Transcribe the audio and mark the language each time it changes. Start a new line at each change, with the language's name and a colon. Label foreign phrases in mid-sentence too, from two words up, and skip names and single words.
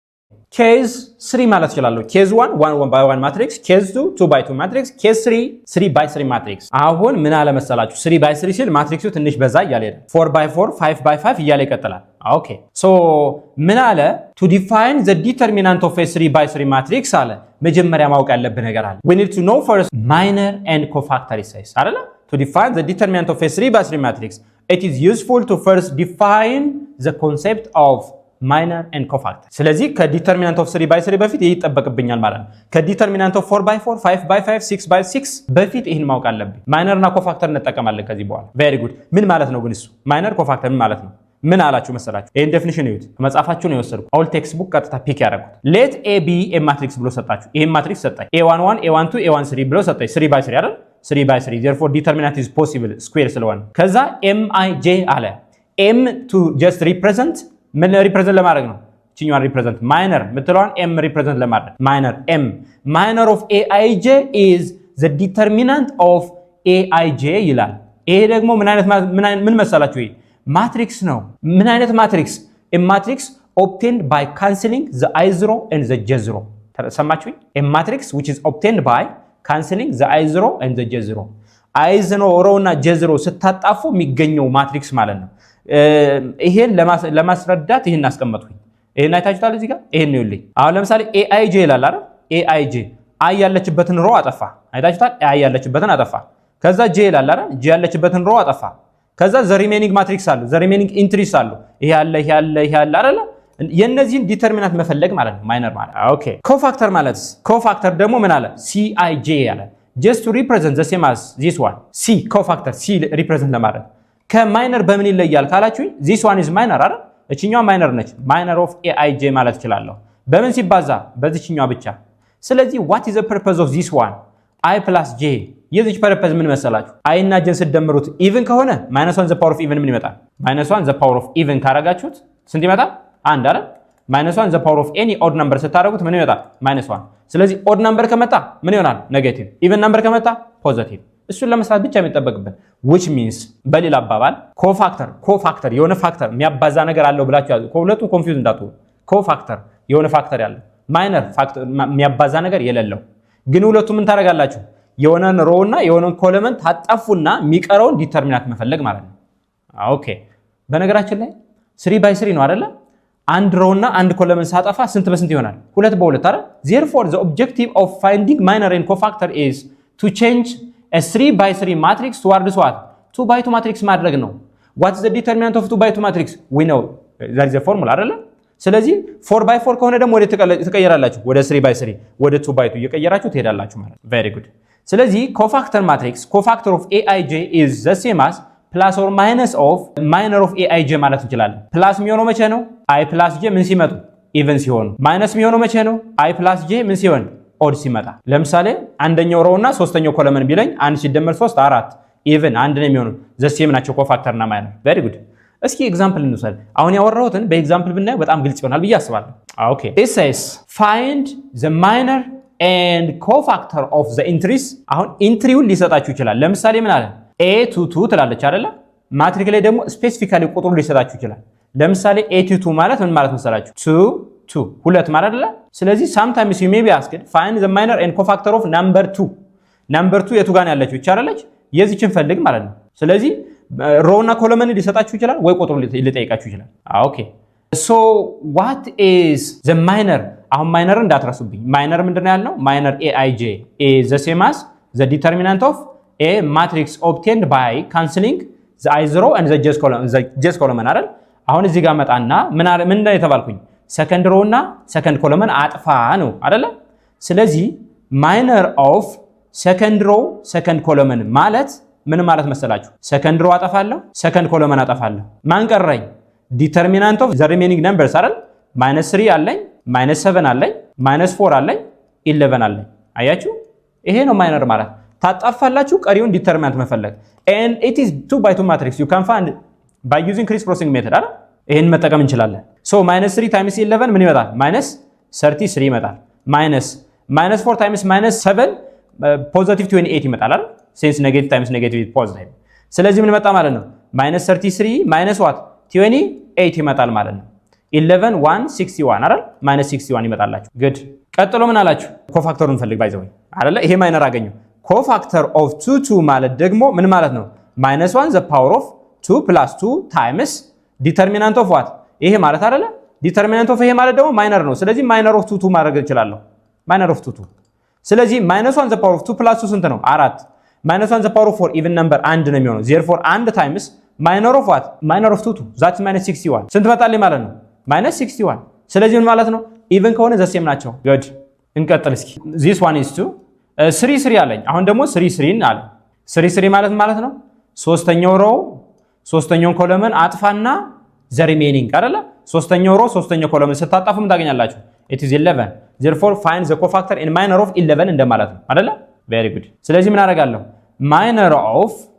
Amharic: case 3 ማለት ይችላልው
English: case 1 1 by 1 matrix case 2 2 by 2 matrix case 3 3 by 3 matrix
Amharic: አሁን ምን አለ መሰላችሁ 3 by 3 ሲል ማትሪክሱ ትንሽ በዛ እያለ ሄደ 4 by 4 5 by 5 እያለ ይቀጥላል
English: okay so
Amharic: ምን አለ
English: to define the determinant of a 3 by 3 matrix
Amharic: አለ መጀመሪያ ማወቅ ያለብን ነገር አለ
English: we need to know first minor and cofactor size አይደለ to define the determinant of a 3 by 3 matrix it is useful to first define the concept of minor and cofactor ስለዚህ ከዲተርሚናንት ኦፍ 3 by 3
Amharic: በፊት ይሄ ይጠበቅብኛል ማለት ነው
English: ከዲተርሚናንት ኦፍ 4 by
Amharic: 4 5 by 5 6 by 6 በፊት ይሄን ማወቅ አለብኝ ማይነር እና ኮፋክተር እንጠቀማለን ከዚህ በኋላ
English: very good
Amharic: ምን ማለት ነው ግን እሱ ማይነር ኮፋክተር ምን ማለት ነው ምን አላችሁ መሰላችሁ ይሄን ዴፊኒሽን እዩት መጻፋችሁ ነው የወሰድኩት
English: all text book
Amharic: ቀጥታ ፒክ ያደረኩት
English: let a be a matrix
Amharic: ብሎ ሰጣችሁ ይሄን ማትሪክስ ሰጣኝ a11 a12 a13 ብሎ ሰጣኝ 3 by
English: 3 አይደል 3 by 3 therefore determinant is possible square ስለሆነ ከዛ mij አለ m to just represent ምን ሪፕሬዘንት
Amharic: ለማድረግ ነው እቺኛዋን ሪፕሬዘንት ማይነር ምትለዋን m ሪፕሬዘንት ለማድረግ ማይነር m
English: minor of aij is the determinant of aij
Amharic: ይላል ይሄ ደግሞ ምን መሰላችሁ ይሄ ማትሪክስ ነው ምን አይነት ማትሪክስ
English: a matrix obtained by cancelling the i0 and the j0
Amharic: ተሰማችሁኝ
English: a matrix which is obtained by cancelling the i0 and the j0
Amharic: i0 እና j0 ስታጣፉ የሚገኘው ማትሪክስ ማለት ነው ይሄን ለማስረዳት ይሄን አስቀመጥኩኝ ይሄን አይታችሁታል እዚህ ጋር ይሄን ይውልኝ አሁን ለምሳሌ aij ይላል አይደል aij i ያለችበትን ሮ አጠፋ አይታችሁታል i ያለችበትን አጠፋ ከዛ j ይላል አይደል j ያለችበትን ሮ አጠፋ ከዛ
English: the remaining matrix
Amharic: አሉ
English: the remaining entries
Amharic: አሉ ይሄ ያለ አይደል የነዚህን ዲተርሚናንት መፈለግ ማለት ነው ማይነር ማለት ኦኬ ኮፋክተር ማለት ኮፋክተር ደግሞ ምን አለ cij ያለ
English: just to represent the same as this one
Amharic: c ኮፋክተር c represent ለማድረግ ከማይነር በምን ይለያል ካላችሁኝ
English: this one is minor
Amharic: አይደል እቺኛው ማይነር ነች
English: minor of aij
Amharic: ማለት ይችላልው በምን ሲባዛ በዚህኛው ብቻ ስለዚህ
English: what is the purpose of this one i plus j
Amharic: የዚህ ፐርፐዝ ምን መሰላችሁ i እና j ሲደምሩት even ከሆነ -1
English: the power of even
Amharic: ምን ይመጣል -1
English: the power of even
Amharic: ካረጋችሁት ስንት ይመጣል አንድ አይደል -1
English: the power of any odd number
Amharic: ስታረጉት ምን ይመጣል -1 ስለዚህ
English: odd number
Amharic: ከመጣ ምን ይሆናል ኔጌቲቭ
English: even number
Amharic: ከመጣ ፖዚቲቭ እሱን ለመስራት ብቻ የሚጠበቅብን
English: which means
Amharic: በሌላ አባባል ኮፋክተር የሆነ ፋክተር የሚያባዛ ነገር አለው ብላችሁ ያዙ ሁለቱም ኮንፊውዝ እንዳትሆኑ ኮፋክተር የሆነ ፋክተር ያለው ማይነር ፋክተር የሚያባዛ ነገር የሌለው ግን ሁለቱም ምን ታረጋላችሁ የሆነን ሮ እና የሆነን ኮለመንት ታጣፉና የሚቀረውን ዲተርሚናንት መፈለግ ማለት ነው ኦኬ በነገራችን ላይ 3 by 3 ነው አይደለ አንድ ሮ እና አንድ ኮለመንት ሳጠፋ ስንት በስንት ይሆናል 2 በ2 አይደል
English: therefore the objective of finding minor and cofactor is to change a 3 by 3 matrix towards what 2 by 2 matrix
Amharic: ማድረግ ነው
English: what is the determinant of 2 by 2 matrix we know that is a formula አይደለ
Amharic: ስለዚህ 4 by 4 ከሆነ ደግሞ ወደ ተቀየራላችሁ ወደ 3
English: by 3
Amharic: ወደ 2 by 2 እየቀየራችሁ ትሄዳላችሁ ማለት
English: very good ስለዚህ cofactor matrix cofactor of aij is the same as plus or minus of minor of aij
Amharic: ማለት እንችላለን
English: plus
Amharic: የሚሆነው መቼ ነው
English: i plus j
Amharic: ምን ሲመጡ even ሲሆኑ minus የሚሆነው መቼ ነው
English: i plus j
Amharic: ምን ሲሆን ኦድ ሲመጣ ለምሳሌ አንደኛው ሮው እና ሶስተኛው ኮለመን ቢለኝ 1 ሲደመር 3 4 ኢቭን አንድ ነው የሚሆነው ዘሴም ናቸው ኮፋክተር እና ማይነር
English: very good
Amharic: እስኪ ኤግዛምፕል እንውሰድ አሁን ያወራሁትን በኤግዛምፕል ብናየው በጣም ግልጽ ይሆናል ብዬ አስባለሁ ኦኬ
English: it says find the minor and cofactor of the entries
Amharic: አሁን ኢንትሪውን ሊሰጣችሁ ይችላል ለምሳሌ ምን አለ a22 ትላለች አይደለ ማትሪክ ላይ ደግሞ ስፔሲፊካሊ ቁጥሩ ሊሰጣችሁ ይችላል ለምሳሌ a22 ማለት ምን ማለት መሰላችሁ 2 ሁለት ማለት አይደለ ስለዚህ
English: sometimes you may be asked find the minor and cofactor of number
Amharic: 2 የቱ ጋር ያለችው ይቻላልች የዚህችን ፈልግ ማለት ነው ስለዚህ ሮ እና ኮለመን ሊሰጣችሁ ይችላል ወይ ቁጥሩ ሊጠይቃችሁ ይችላል ኦኬ
English: so what is the minor
Amharic: አሁን ማይነር እንዳትረሱብኝ ማይነር ምንድነው ያልነው ማይነር aij
English: is the same as the determinant of a matrix obtained by cancelling the i0 and the j column
Amharic: አይደል አሁን እዚህ ጋር መጣና ምን የተባልኩኝ
English: second row
Amharic: እና
English: second column
Amharic: አጥፋ ነው አይደለ ስለዚህ
English: minor of second row second column
Amharic: ማለት ምን ማለት መሰላችሁ
English: second row
Amharic: አጠፋለሁ
English: second column
Amharic: አጠፋለሁ ማን ቀረኝ
English: determinant of the remaining numbers
Amharic: አይደል -3 አለኝ -7 አለኝ -4 አለኝ 11 አለኝ አያችሁ ይሄ ነው ማይነር ማለት ታጣፋላችሁ ቀሪውን ዲተርሚናንት መፈለግ
English: and it is 2 by 2 matrix you can find by using criss crossing method
Amharic: አይደል ይሄን መጠቀም እንችላለን
English: so -3 times 11
Amharic: ምን ይመጣል -33 ይመጣል -4 times -7 positive 28 ይመጣል አይደል
English: since negative times negative is positive
Amharic: ስለዚህ ምን መጣ ማለት ነው -33 what 28 ይመጣል ማለት ነው 11 1 61 አይደል ማይነስ 61 ይመጣላችሁ good ቀጥሎ ምን አላችሁ ኮፋክተሩን ፈልግ ባይዘው አይደለ ይሄ ማይነር አገኙ
English: cofactor of
Amharic: 2 2 ማለት ደግሞ ምን ማለት ነው -1
English: the power of 2 plus 2 times determinant of what
Amharic: ይሄ ማለት አይደለ
English: determinant of
Amharic: ይሄ ማለት ደግሞ ማይነር ነው ስለዚህ
English: minor of
Amharic: 2 2 ማድረግ እችላለሁ
English: minor of
Amharic: 2 2 ስለዚህ -1
English: the power of 2 plus 2
Amharic: ስንት ነው 4 -1
English: the power of 4 even number
Amharic: 1 ነው የሚሆነው therefore
English: 1 times minor of what minor of 2 2 that's -61
Amharic: ስንት መጣልኝ ማለት ነው -61 ስለዚህ ምን ማለት ነው even ከሆነ
English: the same
Amharic: ናቸው good እንቀጥል እስኪ
English: this one is 2 3 3
Amharic: አለኝ አሁን ደግሞ 3 3 አለ 3 3 ማለት ነው ሶስተኛው ሮው ሶስተኛውን ኮለመን አጥፋና
English: the remaining
Amharic: አይደለ ሶስተኛው ሮው ሶስተኛው ኮለመን ስታጣፉ ምን ታገኛላችሁ
English: it is 11 therefore find the cofactor in minor of 11
Amharic: እንደማለት ነው አይደለ
English: very good
Amharic: ስለዚህ ምን አደርጋለሁ
English: minor of